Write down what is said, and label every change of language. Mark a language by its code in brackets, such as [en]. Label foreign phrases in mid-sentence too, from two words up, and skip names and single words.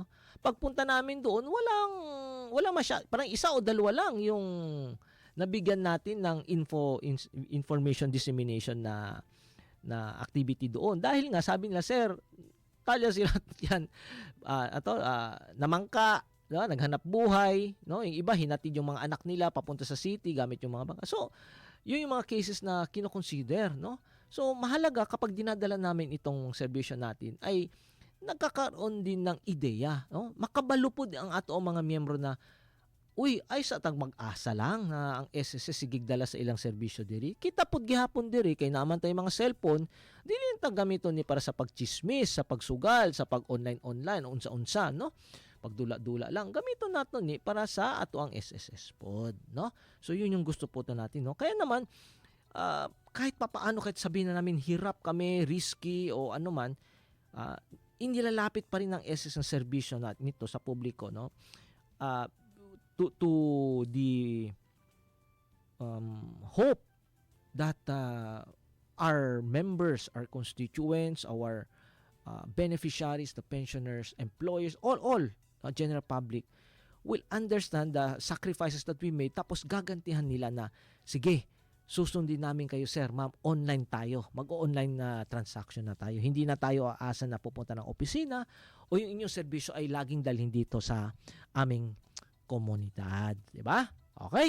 [tl] Pagpunta namin doon, wala parang isa o dalawa lang yung nabigyan natin ng [en] information dissemination [tl] na activity doon, dahil nga sabi nila, sir, talya sila yan, namangka, no? Naghanap buhay, no? Yung iba hinatid yung mga anak nila papunta sa city gamit yung mga bangka. So yun yung mga cases na kino-consider, no? So, mahalaga kapag dinadala namin itong serbisyo natin ay nagkakaroon din ng ideya, no? [ceb] Makabalupod ang ato mga miyembro na, uy, ay sa tag mag-asa lang na ang SSS sigigdala sa ilang serbisyo diri. Kita pud gihapon diri kay naman tay mga cellphone, dili ta gamiton ni para sa pagchismis, sa pagsugal, sa pag-online unsa-unsa, no? Pagdula-dula lang, gamiton nato ni para sa ato ang SSS pod, no? [tl] So yun yung gusto po natin, no? Kaya naman kahit papaano, kahit sabihin na namin hirap kami, risky o ano man, inilalapit pa rin ng SS ng serbisyo natin nito sa publiko, no? [en] To the hope that our members, our constituents, our beneficiaries, the pensioners, employers, all general public will understand the sacrifices that we made, [tl] tapos gagantihan nila na, sige, susundin namin kayo, sir, ma'am, online tayo. Mag-online na transaction na tayo. Hindi na tayo aasa na pupunta ng opisina o yung inyong serbisyo ay laging dalhin dito sa aming komunidad. Diba? Okay?